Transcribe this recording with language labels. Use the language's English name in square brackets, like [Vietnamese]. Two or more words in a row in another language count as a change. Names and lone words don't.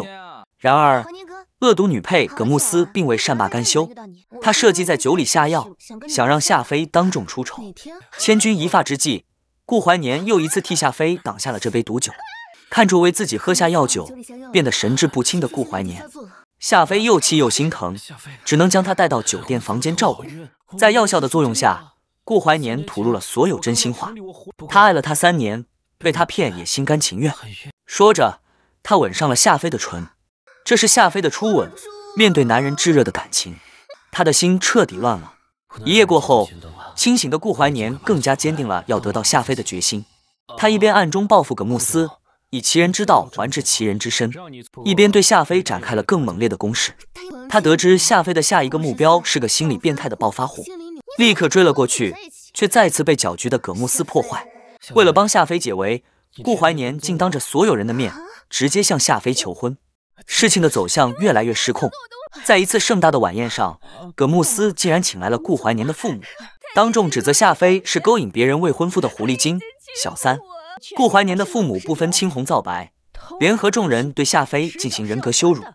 [Chinese] 然而惡毒女配葛慕斯並未善罷甘休，她設計在酒裡下藥，想讓夏妃當眾出醜。千鈞一髮之際， 顧懷年又一次替夏妃擋下了這杯毒酒。看着為自己喝下藥酒變得神志不清的顧懷年，夏妃又氣又心疼，只能將他帶到酒店房間照顧。在藥效的作用下，顧懷年吐露了所有真心話。他愛了她3年，被他騙也心甘情願。說着，他吻上了夏妃的唇，這是夏妃的初吻。面對男人炙熱的感情，他的心徹底亂了。一夜過後，清醒的顧懷年更加堅定了要得到夏妃的決心。他一邊暗中報復葛慕思，以其人之道還治其人之身，一邊對夏妃展開了更猛烈的攻勢。他得知夏妃的下一個目標是個心理變態的暴發戶，立刻追了過去，卻再次被攪局的葛慕思破壞。為了幫夏妃解圍，顧懷年竟當着所有人的面直接向夏妃求婚。事情的走向越來越失控。在一次盛大的晚宴上，葛慕思竟然請來了顧懷年的父母，當眾指責夏妃是勾引別人未婚夫的狐狸精、小三。顧懷年的父母不分青紅皂白，聯合眾人對夏妃進行人格羞辱。